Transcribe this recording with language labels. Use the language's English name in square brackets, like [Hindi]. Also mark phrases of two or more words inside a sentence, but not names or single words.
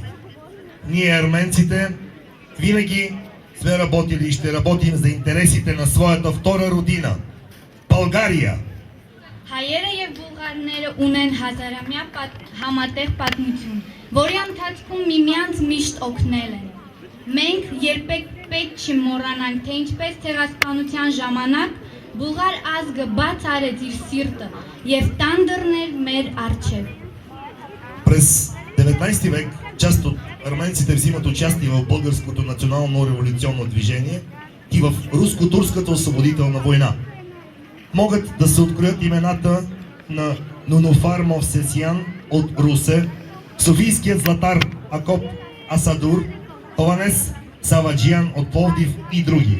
[Bulgarian] Ние, арменците, винаги сме работили и ще работим за интересите на своята втора родина – България. [Armenian] Հայերը եւ բուլղարները ունեն հազարամյա համատեղ պատմություն, որի ընթացքում միմյանց միշտ օգնել են։ Մենք երբեք պետք չի մոռանանք, թե ինչպես ցեղասպանության ժամանակ բուլղար ազգը բաց արեց իր սիրտը եւ տան դռներ մեր առջեւ։ [Bulgarian] През 19 век част от арменците взимат участие в българското национално революционно движение и в руско-турската освободителна война. Могат да се откроят имената на Нунофар Мовсесян от Русе, софийският златар Акоп Асадур, Паванес Саваджиян от Пловдив и други.